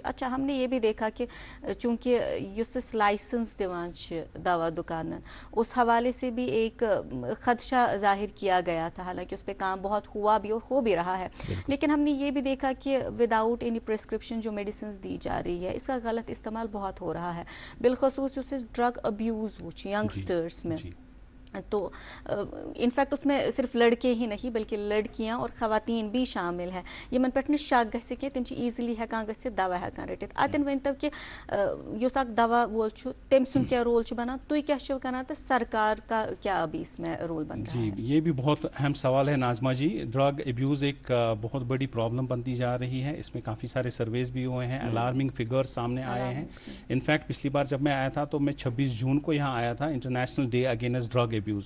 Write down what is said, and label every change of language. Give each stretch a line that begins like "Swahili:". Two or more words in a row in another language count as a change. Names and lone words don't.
Urdu: اچھا, ہم نے یہ بھی دیکھا کہ چونکہ
Kashmiri: یس لائسنس دیوان دوا دکان
Urdu: اس حوالے سے بھی ایک خدشہ ظاہر کیا گیا تھا, حالانکہ اس پہ کام بہت ہوا بھی اور ہو بھی رہا ہے, لیکن ہم نے یہ بھی دیکھا کہ
English: without any prescription
Urdu: جو میڈیسنز دی جا رہی ہے اس کا غلط استعمال بہت ہو رہا ہے, بالخصوص اس
English: drug abuse youngsters
Urdu: میں. تو انفیکٹ اس میں صرف لڑکے ہی نہیں بلکہ لڑکیاں اور خواتین بھی شامل ہیں.
Kashmiri: یمن پہ شک گژھِ کہ تم ایزیلی ہیکان گژھِتھ دوا ہیکان رٹِتھ. اتن ؤنتو کہ یُس اکھ دوا وول چھُ تم سُنٛد کیا رول چھُ بنان, تُہۍ کیا چھِو کران تہٕ
Urdu: سرکار کا کیا ابھی اس میں رول بن رہا ہے؟ جی یہ بھی بہت اہم سوال ہے ناظمہ جی.
English: drug abuse
Urdu: ایک بہت بڑی پرابلم بنتی جا رہی ہے. اس میں کافی سارے سرویز بھی ہوئے ہیں,
English: alarming figures
Urdu: سامنے آئے ہیں. انفیکٹ پچھلی بار جب میں آیا تھا تو میں 26 جون کو یہاں آیا تھا,
English: international day against drug abuse.